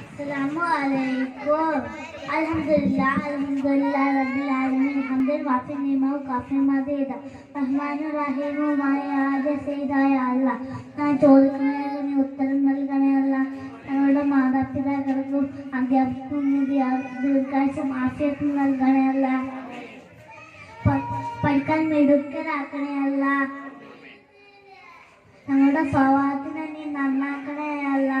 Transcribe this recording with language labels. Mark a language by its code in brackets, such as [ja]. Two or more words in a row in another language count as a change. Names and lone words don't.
[ar] Assalamualaikum. الحمد لله رب العالمين. حمدا وافي نعمه كافي مزيدا. الرحمن الرحيم [ml] മായ ആദ്യ സയ്യിദായ അല്ലാഹ്, ഞാൻ ചോദിക്കുന്നതിന് നീ ഉത്തരം നൽകണേ അല്ലാഹ്. ഞങ്ങളുടെ മാതാപിതാക്കൾക്കും അധ്യാപകർക്കും ദീർഘായുസ്സും ആഫിയത്തും നൽകണേ അല്ലാഹ്. പഠിക്കാൻ മിടുക്കരാക്കണേ അല്ലാഹ്. ഞങ്ങളുടെ സ്വഭാവത്തിനെ നീ നന്നാക്കണേ അല്ലാഹ്.